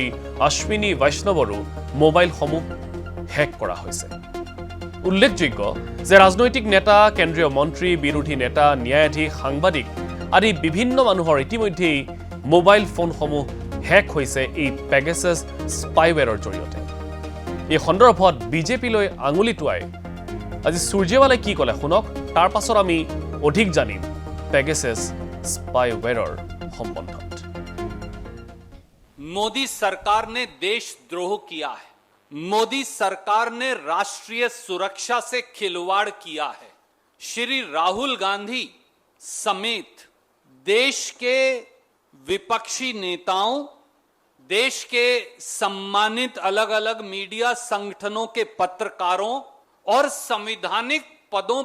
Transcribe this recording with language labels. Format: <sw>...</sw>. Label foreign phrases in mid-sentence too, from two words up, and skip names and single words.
<as>অশ্বিনী বৈষ্ণৱৰো মোবাইলসমূহ হেক কৰা হৈছে উল্লেখযোগ্য যে ৰাজনৈতিক নেতা কেন্দ্ৰীয় মন্ত্ৰী বিৰোধী নেতা ন্যায়াধীশ সাংবাদিক আদি বিভিন্ন মানুহৰ ইতিমধ্যেই মোবাইল ফোনসমূহ হেক হৈছে এই পেগাছাছ স্পাইৱেৰৰ জৰিয়তে এই সন্দৰ্ভত বিজেপিলৈ আঙুলি টুৱাই আজি সুৰজেৱালাই কি ক'লে শুনক তাৰ পাছত আমি অধিক জানিম পেগাছাছ স্পাইৱেৰৰ সম্বন্ধত</as> <hi>मोदी सरकार ने देशद्रोह किया है मोदी सरकार ने राष्ट्रीय सुरक्षा से खिलवाड़ किया है श्री राहुल गांधी समेत देश के विपक्षी नेताओं देश के सम्मानित अलग अलग मीडिया संगठनों के पत्रकारों और संवैधानिक पदों</hi>